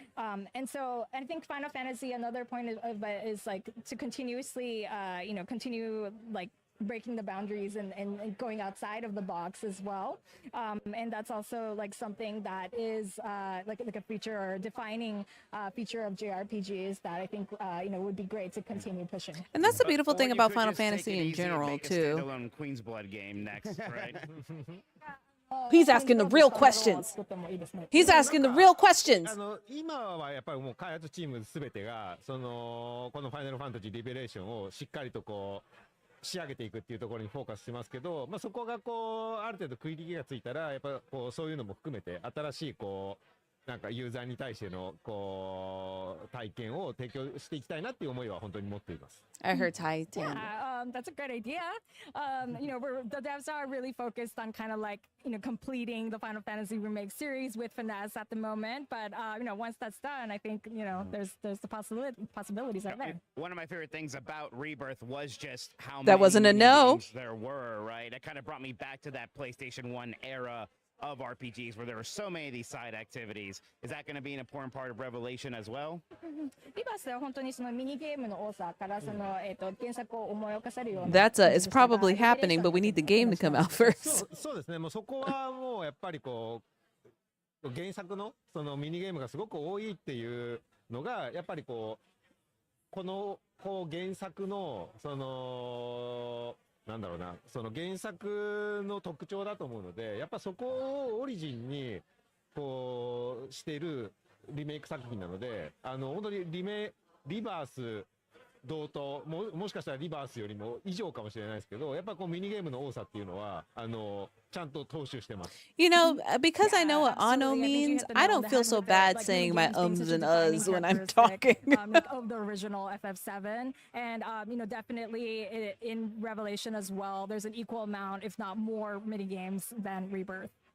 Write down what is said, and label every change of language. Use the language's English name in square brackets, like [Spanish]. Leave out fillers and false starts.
[English] And so I think Final Fantasy, another point of it is like to continuously you know continue like breaking the boundaries and going outside of the box as well, and that's also like something that is like a feature or defining feature of JRPGs that I think you know would be great to continue pushing. And that's the beautiful thing about Final Fantasy in general too. Queen's Blood game next, right? He's asking the real questions. He's asking the real questions. [Japanese] 今はやっぱりもう開発チームすべてがこのファイナルファンタジーリベレーションをしっかりとこう仕上げていくっていうところにフォーカスしてますけど、まあそこがこうある程度区切りがついたらやっぱこうそういうのも含めて新しいこうなんかユーザーに対してのこう体験を提供していきたいなっていう思いは本当に持っています。 [English] I heard Titan. Yeah, that's a great idea. You know, the devs are really focused on kind of like, you know, completing the Final Fantasy remake series with finesse at the moment. But, you know, once that's done, I think, you know, there's the possibilities out there. One of my favorite things about Rebirth was just how that wasn't a no. games there were, right? It kind of brought me back to that PlayStation 1 era of RPGs where there were so many of these side activities. Is that going to be an important part of Revelation as well? [Japanese] リバースは本当にそのミニゲームの多さからその原作を思い起こせるような。 [English] It's probably happening, but we need the game to come out first. [Japanese] そうですね。もうそこはもうやっぱりこう原作のそのミニゲームがすごく多いっていうのがやっぱりこの原作のそのなんだろうな、その原作の特徴だと思うので、やっぱそこをオリジンにこうしているリメイク作品なので、本当にリバース同等、もしかしたらリバースよりも以上かもしれないですけど、やっぱこうミニゲームの多さっていうのはちゃんと踏襲してます。 [English] You know, because I know what Ano means, I don't feel so bad saying my ums and uhs when I'm talking. Of the original FF7, and you know, definitely in Revelation as well, there's an equal amount, if not more, mini games than Rebirth.